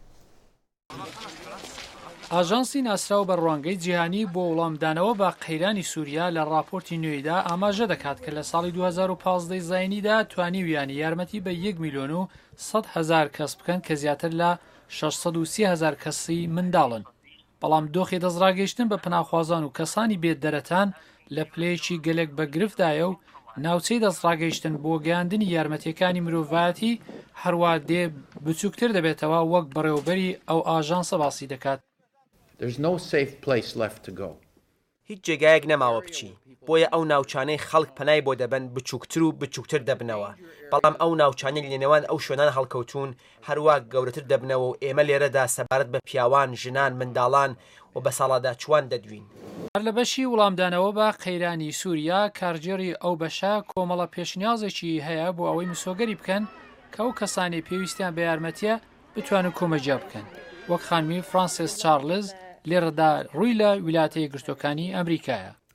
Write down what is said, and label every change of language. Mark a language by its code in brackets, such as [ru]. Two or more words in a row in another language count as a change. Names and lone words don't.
[ckb] ئاژانسی ناسراو بە ڕوانگەی جیهانی بۆ وەڵامدانەوە بە قەیرانی سووریا لە راپۆرتی نوێیدا ئاماژە دەکات کە لە ساڵی 2015 زاینیدا توانیویانی یارمەتی بە 1,100,000 کەس بکەن کە زیاتر لە 630,000 کەسی منداڵن. بەڵام دۆخی دەستڕاگەیشتن بە پناخوازان و کەسانی بێت دەرەتان لە پلەیەکی گەلێک بە گرفتدایە و ناوچەی دەستڕاگەیشتن بۆ گەیاندنی یارمەتیەکانی مرۆڤایەتی هەروە دێ بچووکتر دەبێتەوە وەک بەڕێوەبەری ئەو ئاژانسە باسی دەکات. [en] There's no safe place left to go. [ckb] هیچ جێگایەک نەماوە بچی بۆیە ئەو ناوچانەی خەڵک پەنای بۆ دەبن بچووکتر و بچووکتر دەبنەوە بەڵام ئەو ناوچانەی لێنەوەن ئەو شوێنان هەڵکەوتون هەروە گەورەتر دەبنەوە و ئێمە لێرەدا سەبارەت بە پیاوان ژنان منداڵان و بە ساڵادا چوان دەدوین. هەر لە بەشی وڵامدانەوە بە قەیرانی سووریا کارجێڕی ئەو بەشە کۆمەڵە پێشنیازێکی هەیە بۆ ئەوەی مسۆگەری بکەن کە ئەو کەسانی پێویستیان بە یارمەتیە بتوانن کۆمەجیا بکەن وەک خانمی فرانسیس چارلز لێرەدا ڕووی لە ویلایەتە یەکگرتووەکانی ئەمریکایە.